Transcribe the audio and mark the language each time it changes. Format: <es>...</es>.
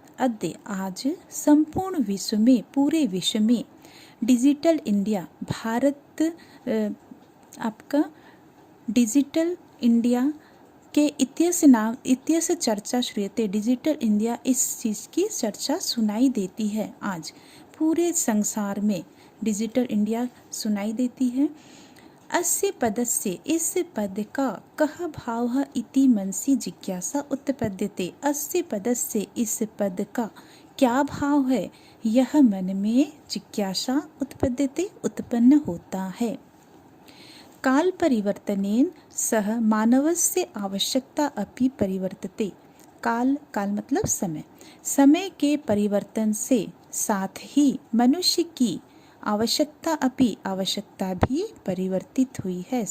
<hi>अद्य आज संपूर्ण विश्व में, पूरे विश्व में डिजिटल इंडिया, भारत आपका डिजिटल इंडिया के</hi> <sa>इत्यस्य चर्चा श्रूयते।</sa> <hi>डिजिटल इंडिया, इस चीज़ की चर्चा सुनाई देती है। आज पूरे संसार में डिजिटल इंडिया सुनाई देती है।</hi> <sa>अस्य पदस्य,</sa> <hi>इस पद का</hi> <sa>कः भावः इति मनसि जिज्ञासा उत्पद्यते। अस्य पदस्य,</sa> <hi>इस पद का क्या भाव है, यह मन में जिज्ञासा</hi> <sa>उत्पद्यते,</sa> <hi>उत्पन्न होता है।</hi> <sa>काल परिवर्तनेन सह मानवस्य आवश्यकता अपि परिवर्तते।</sa> <hi>काल मतलब समय, समय के परिवर्तन से साथ ही मनुष्य की आवश्यकता भी परिवर्तित हुई है।</hi>